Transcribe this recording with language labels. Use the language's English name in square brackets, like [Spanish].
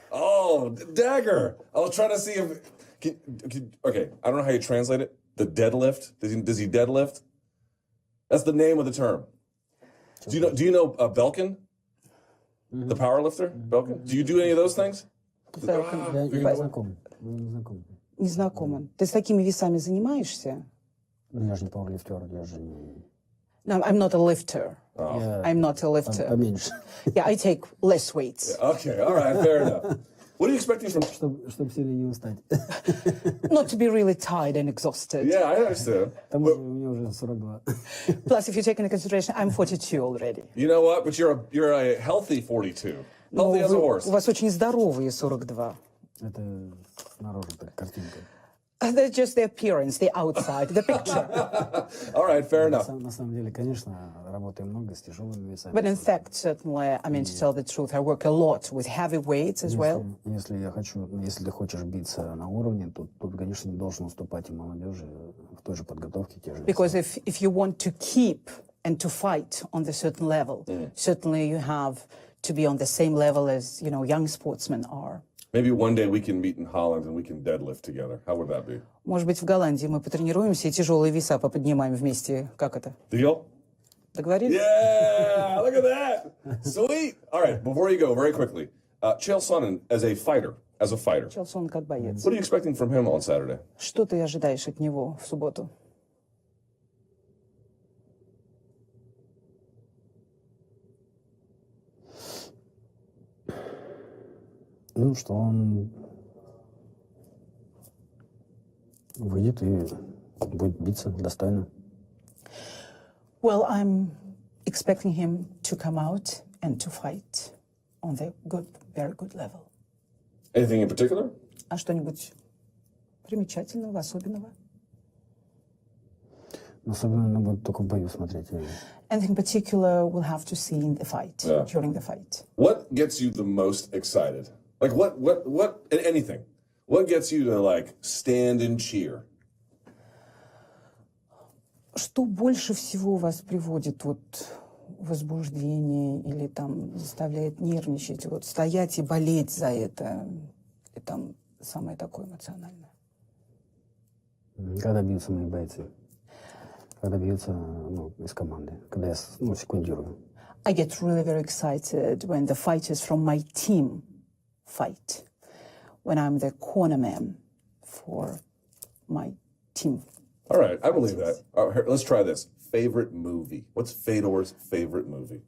[English] Oh, dagger. I was trying to see if... okay, I don't know how you translate it. The deadlift? Does he deadlift? That's the name of the term. Do you know Belkin? Mm-hmm. The power lifter? Belkin? Do you do any of those things? [Russian] Я не знаком. Не знакома. Ты с такими весами занимаешься? Я же не пауэрлифтер, я же не... [English] No, I'm not a lifter. Oh. I'm not a lifter. [Russian] Поменьше. [English] Yeah, I take less weights. Okay, all right, fair enough. What are you expecting from... [Russian] Чтобы сильно не устать. [English] Not to be really tired and exhausted. Yeah, I understand. [Russian] Там у меня уже 42. [English] Plus, if you take into consideration, I'm 42 already. You know what? But you're a healthy 42. Healthy as a horse. [Russian] У вас очень здоровые 42. Это снаружи так картинка. [English] That's just the appearance, the outside, the picture. All right, fair enough. [Russian] На самом деле, конечно, работаем много с тяжелыми весами. [English] But in fact, certainly, I mean, to tell the truth, I work a lot with heavy weights as well. [Russian] Если ты хочешь биться на уровне, то тут, конечно, не должен уступать и молодежи в той же подготовке, те же веса. [English] Because if you want to keep and to fight on the certain level, certainly you have to be on the same level as, young sportsmen are. Maybe one day we can meet in Holland and we can deadlift together. How would that be? [Russian] Может быть, в Голландии мы потренируемся и тяжелые веса поподнимаем вместе. Как это? [English] Deal? [Russian] Договорились? [English] Yeah, look at that. Sweet. All right, before you go, very quickly. Chael Sonnen as a fighter. [Russian] Челсон как боец. [English] What are you expecting from him on Saturday? [Russian] Что ты ожидаешь от него в субботу? Что он выйдет и будет биться достойно. [English] Well, I'm expecting him to come out and to fight on the very good level. Anything in particular? [Russian] А что-нибудь примечательного, особенного? Особенно надо будет только в бою смотреть. [English] Anything particular we'll have to see in the fight, during the fight. What gets you the most excited? Like what anything. What gets you to stand and cheer? [Russian] Что больше всего вас приводит в возбуждение или заставляет нервничать, стоять и болеть за это, и самое такое эмоциональное? Когда бьются мои бойцы. Когда бьются из команды. Когда я секундирую. [English] I get really very excited when the fighters from my team fight. When I'm the corner man for my team. All right, I believe that. All right, let's try this. Favorite movie. What's Fedor's favorite movie?